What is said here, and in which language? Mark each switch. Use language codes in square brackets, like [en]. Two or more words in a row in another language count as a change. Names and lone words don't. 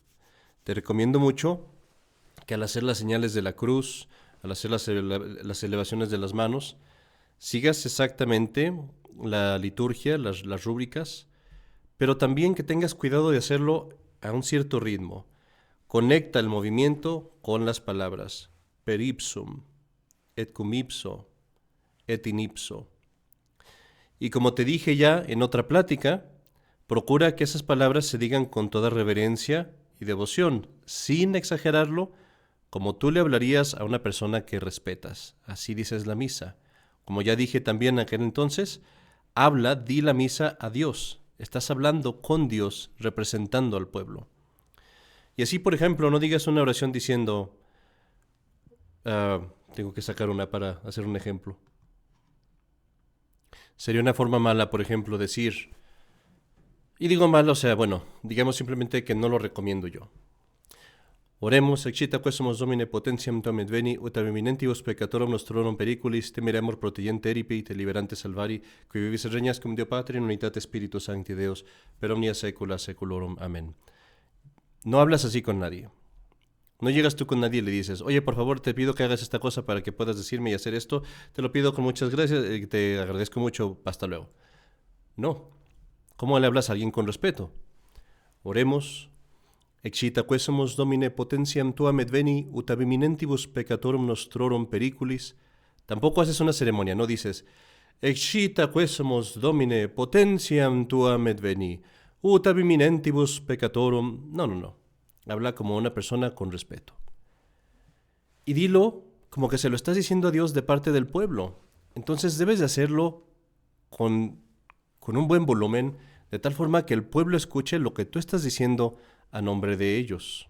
[es] Te recomiendo mucho que al hacer las señales de la cruz, al hacer las elevaciones de las manos, sigas exactamente la liturgia, las rúbricas, pero también que tengas cuidado de hacerlo a un cierto ritmo. Conecta el movimiento con las palabras [la] per ipsum, et cum ipso, et in ipso. [es] Y como te dije ya en otra plática, procura que esas palabras se digan con toda reverencia y devoción, sin exagerarlo, como tú le hablarías a una persona que respetas. Así dices la misa. Como ya dije también en aquel entonces, di la misa a Dios. Estás hablando con Dios, representando al pueblo. Y así, por ejemplo, no digas una oración diciendo, tengo que sacar una para hacer un ejemplo. Sería una forma mala, por ejemplo, decir, y digo mal, digamos simplemente que no lo recomiendo yo. [la] Oremos, excita quesumus Domine potentiam tuam adveni, ut ab eminentibus peccatorum nostrorum periculis, temeremur protegente eripe, te liberante salvari, qui vivis et regnas cum Deo Patri in unitate Spiritus Sancti Deus, per omnia saecula saeculorum. [es] Amén. No hablas así con nadie. No llegas tú con nadie y le dices, oye, por favor, te pido que hagas esta cosa para que puedas decirme y hacer esto, te lo pido con muchas gracias, te agradezco mucho, hasta luego. No. ¿Cómo le hablas a alguien con respeto? [la] Oremos, excita quesumus Domine potentiam tuam adveni, ut ab eminentibus peccatorum nostrorum periculis. [es] Tampoco haces una ceremonia, no dices, [la] excita quesumus Domine potentiam tuam adveni, ut ab eminentibus peccatorum. [es] No. Habla como una persona con respeto. Y dilo como que se lo estás diciendo a Dios de parte del pueblo. Entonces debes de hacerlo con un buen volumen, de tal forma que el pueblo escuche lo que tú estás diciendo a nombre de ellos.